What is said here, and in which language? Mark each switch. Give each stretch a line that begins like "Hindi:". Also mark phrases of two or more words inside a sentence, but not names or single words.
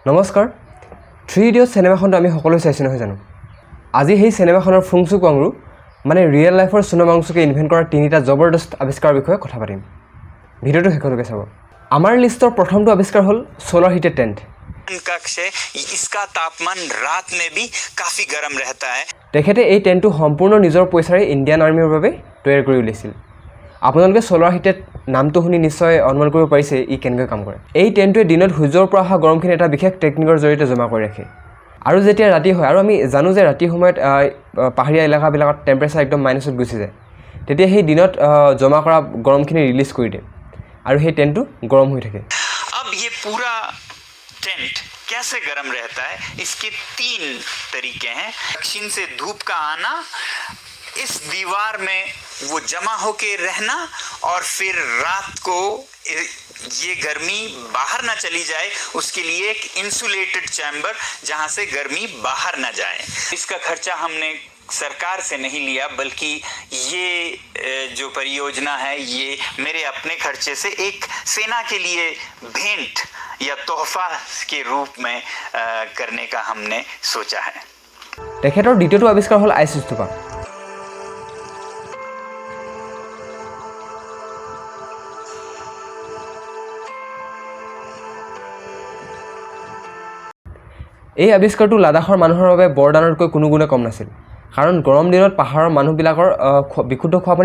Assamese: নমস্কাৰ 3 ইডিয়টছ সিনেমাখনটো আমি সকলোৱে চাইছো নহয় জানো আজি সেই সিনেমাখনৰ ফুংচুক ৱাংৰু মানে ৰিয়েল লাইফৰ সোনম ৱাংচুকে ইনভেন্ট কৰা তিনিটা জবৰদস্ত আৱিষ্কাৰৰ বিষয়ে কথা পাতিম ভিডিঅ'টো শেষলৈকে চাব আমাৰ লিষ্টৰ প্ৰথমটো আৱিষ্কাৰ হ'ল
English: solar heated tent
Hindi: कक्ष है इसका तापमान रात में भी काफी गर्म रहता है
Assamese: তেখেতে এই টেন্টটো সম্পূৰ্ণ নিজৰ পইচাৰে ইণ্ডিয়ান আৰ্মিৰ বাবে তৈয়াৰ কৰি উলিয়াইছিল আপোনালোকে
English: solar heated
Assamese: নামটো শুনি নিশ্চয় অনুমান কৰিব পাৰিছে ই কেনেকৈ কাম কৰে এই টেন্টটোৱে দিনত সূৰ্যৰ পৰা অহা গৰমখিনি এটা বিশেষ টেকনিকৰ জৰিয়তে জমা কৰি ৰাখে আৰু যেতিয়া ৰাতি হয় আৰু আমি জানো যে ৰাতি সময়ত পাহাৰীয়া এলেকাবিলাকত টেম্পাৰেচাৰ একদম মাইনাছত গুচি যায় তেতিয়া সেই দিনত জমা কৰা গৰমখিনি ৰিলিজ কৰি দিয়ে আৰু সেই টেন্টটো গৰম হৈ থাকে
Hindi: अब ये पूरा टेंट कैसे गर्म रहता है इसके 3 तरीके हैं दक्षिण से धूप का आना इस दीवार में वो जमा होके रहना और फिर रात को ये गर्मी बाहर ना चली जाए उसके लिए एक
English: insulated chamber
Hindi: जहां से गर्मी बाहर ना जाए इसका खर्चा हमने सरकार से नहीं लिया बल्कि ये जो परियोजना है ये मेरे अपने खर्चे से एक सेना के लिए भेंट या तोहफा के रूप में करने का हमने सोचा है
Assamese: তেখেতৰ দ্বিতীয়টো আৱিষ্কাৰ হ'ল আইচ স্তূপা এই আৱিষ্কাৰটো লাডাখৰ মানুহৰ বাবে বৰদানতকৈ কোনো গুণে কম নাছিল কাৰণ গৰম দিনত পাহাৰৰ মানুহবিলাকৰ বিশুদ্ধ খোৱা পানীৰ